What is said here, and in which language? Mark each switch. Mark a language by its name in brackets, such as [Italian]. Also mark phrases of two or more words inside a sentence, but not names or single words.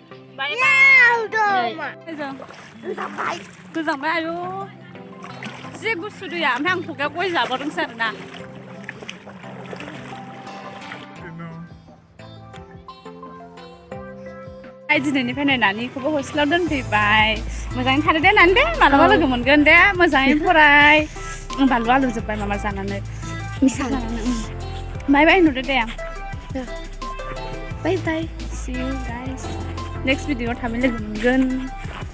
[Bodo] गोजांबाय आयु जि गुसु दैया ओमफ्राय आं खुगायाव गय जाबावदोंसो आरोना दिनैनिफ्राय नानिखौबो हस्टेलाव दोनफैबाय मोजाङै थादो दे नानि दे मालाबा लोगो मोनगोन दे मोजाङै फराय बानलु आलु जोब्बाय मामा जानानै [English] bye bye [Bodo] नुदो दे आं [English] bye bye see you guys next video [Bodo] थाबै लोगो मोनगोन